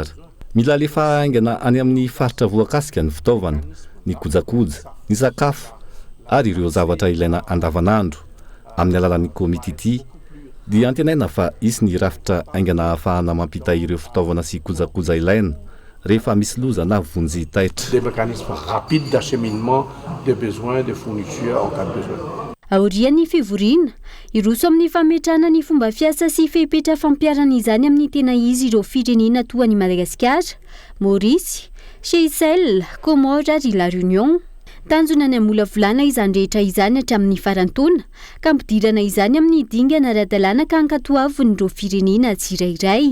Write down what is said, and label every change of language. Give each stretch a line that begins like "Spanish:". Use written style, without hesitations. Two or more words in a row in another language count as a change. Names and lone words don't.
Malagasy: Mila alefa haingana any amin'ny faritra voakasika ny fitaovana, ny kojakoja, ny sakafo ary ireo zavatra ilaina andavanandro. Amin'ny alalan'ny komity ity dia antenaina fa isy ny rafitra haingana ahafahana mampita ireo fitaovana sy kojakoja ilaina rehefa misy loza na vonjy taitra.
French: Des mécanismes rapides d'acheminement de besoins de fourniture en cas de besoin.
Malagasy: Aorian'ny fivoriana, iroso amin'ny fametrana ny fomba fiasa sy fepetra fampiarana izany amin'ny tena izy ireo firenena toa ny Madagasikara, Maurice, Seychelles, Comores ary La Réunion. tanjona ny amola volana izany rehetra izany hatramin'ny farantaona ka mpidirana izany amin'ny dingana ara-dalàna ka ankatoavon'ireo firenena tsirairay.